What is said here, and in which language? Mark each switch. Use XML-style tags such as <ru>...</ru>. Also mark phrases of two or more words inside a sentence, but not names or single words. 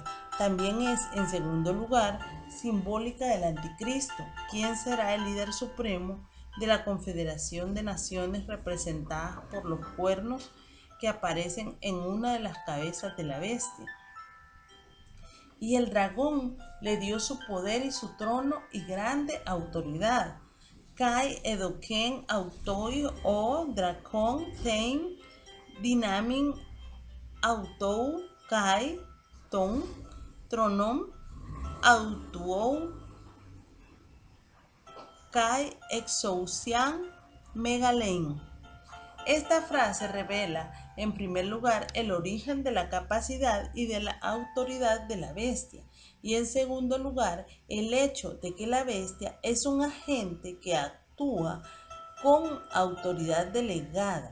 <es>También es, en segundo lugar, simbólica del anticristo, quien será el líder supremo de la confederación de naciones representadas por los cuernos que aparecen en una de las cabezas de la bestia. Y el dragón le dio su poder y su trono y grande autoridad.</es> <el>Καὶ ἔδωκεν αὐτῷ ὁ δράκων τὴν δύναμιν αὐτοῦ καὶ τὸν θρόνον αὐτοῦ καὶ ἐξουσίαν μεγάλην. Esta frase revela, en primer lugar, el origen de la capacidad y de la autoridad de la bestia, y en segundo lugar, el hecho de que la bestia es un agente que actúa con autoridad delegada.</el>